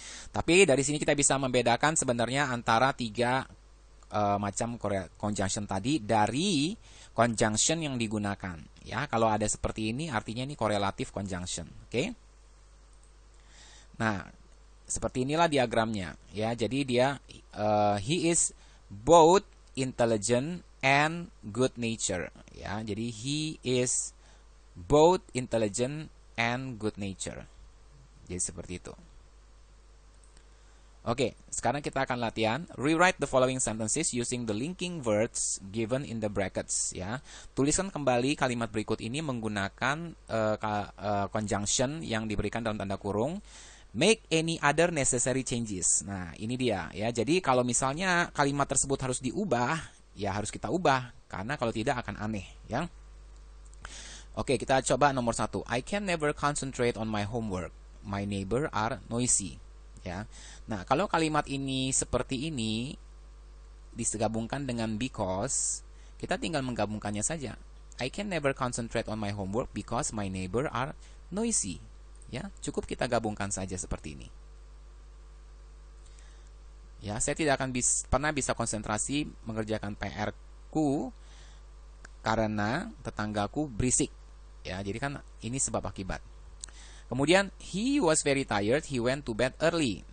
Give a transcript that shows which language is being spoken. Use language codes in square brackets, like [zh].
[id] Tapi dari sini kita bisa membedakan sebenarnya antara tiga macam conjunction tadi dari conjunction yang digunakan ya. Kalau ada seperti ini artinya ini correlative conjunction, oke? Nah, seperti inilah diagramnya ya. Jadi dia [en] he is both intelligent and good nature ya. Jadi he is both intelligent and good nature. [id] Jadi seperti itu. Oke, sekarang kita akan latihan. [en] Rewrite the following sentences using the linking words given in the brackets ya. [id] Tuliskan kembali kalimat berikut ini menggunakan conjunction yang diberikan dalam tanda kurung. [en] Make any other necessary changes. [id] Nah, ini dia ya. Jadi kalau misalnya kalimat tersebut harus diubah, ya harus kita ubah karena kalau tidak akan aneh ya. Oke, kita coba nomor 1. [en] I can never concentrate on my homework. My neighbor are noisy. Ya. [id] Nah, kalau kalimat ini seperti ini digabungkan dengan because, kita tinggal menggabungkannya saja. [en] I can never concentrate on my homework because my neighbor are noisy. [id] Ya, cukup kita gabungkan saja seperti ini. Ya, saya tidak akan pernah bisa konsentrasi mengerjakan PR-ku karena tetanggaku berisik. Ya, jadi kan ini sebab akibat. [en] Kemudian, he was very tired, he went to bed early.